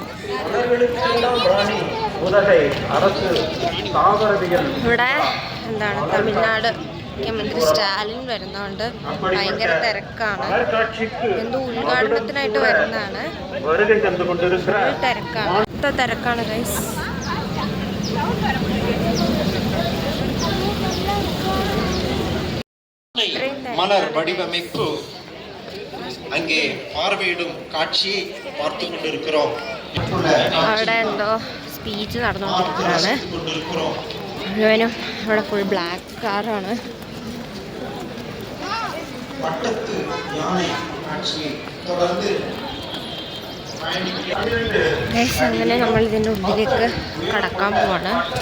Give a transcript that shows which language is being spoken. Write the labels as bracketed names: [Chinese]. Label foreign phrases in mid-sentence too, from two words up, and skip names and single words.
[Malayalam] ഇവിടെ എന്താണ് തമിഴ്നാട് മുഖ്യമന്ത്രി സ്റ്റാലിൻ വരുന്നതുകൊണ്ട് ഭയങ്കര തിരക്കാണ്. എന്തോ ഉദ്ഘാടനത്തിനായിട്ട് വരുന്നതാണ്. തിരക്കാണ് ഗൈസ്. [Tamil] மலர் வடிவமைப்பு அங்கே பார்வையிடும் காட்சியை பார்த்து கொண்டிருக்கிறோம். [Malayalam] അവിടെ എന്തോ സ്പീച്ച് നടന്നുകൊണ്ടിരിക്കുന്നതാണ്. മുഴുവനും അവിടെ [English] full black [Malayalam] കാറാണ്. അങ്ങനെ നമ്മൾ ഇതിൻ്റെ ഉള്ളിലേക്ക് കടക്കാൻ പോവാണ്.